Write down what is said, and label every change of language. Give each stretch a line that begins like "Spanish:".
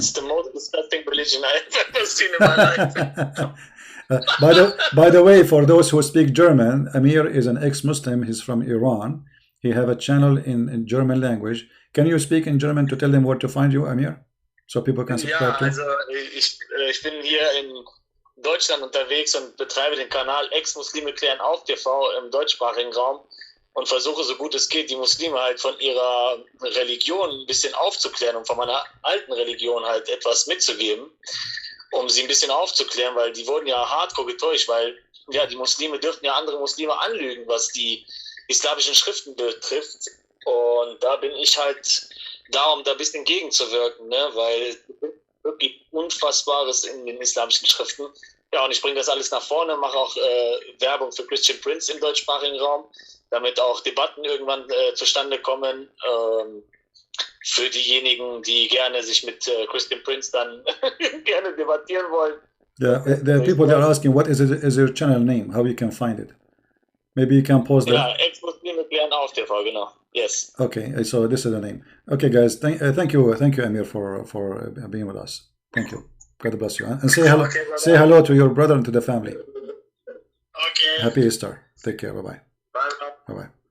English: It's the most disgusting religion I've ever seen in my life. By the way, for those who speak German, Amir is an ex-Muslim. He's from Iran. He have a channel in German language. Can you speak in German to tell them where to find you, Amir? So people can subscribe to.
German: Also ich bin hier in Deutschland unterwegs und betreibe den Kanal Ex-Muslime klären auf TV im deutschsprachigen Raum und versuche, so gut es geht, die Muslime halt von ihrer Religion ein bisschen aufzuklären und von meiner alten Religion halt etwas mitzugeben, um sie ein bisschen aufzuklären, weil die wurden ja hardcore getäuscht, weil ja, die Muslime dürften ja andere Muslime anlügen, was die islamischen Schriften betrifft, und da bin ich halt da, um da ein bisschen gegenzuwirken, ne? Weil wirklich Unfassbares in den islamischen Schriften. Ja, und ich bringe das alles nach vorne, mache auch Werbung für Christian Prince im deutschsprachigen Raum, damit auch Debatten irgendwann zustande kommen, für diejenigen, die gerne sich mit Christian Prince dann gerne debattieren wollen.
English: Yeah, the people that are asking, what is your channel name? How you can find it? Maybe you can post that.
German: Yeah, Ex-Muslime klären auf TV, genau.
English: Yes. Okay, so this is the name. Okay, guys, thank you, Amir, for being with us. Thank you. God bless you, and say hello. Okay, say hello to your brother and to the family. Okay. Happy Easter. Take care. Bye-bye. Bye-bye.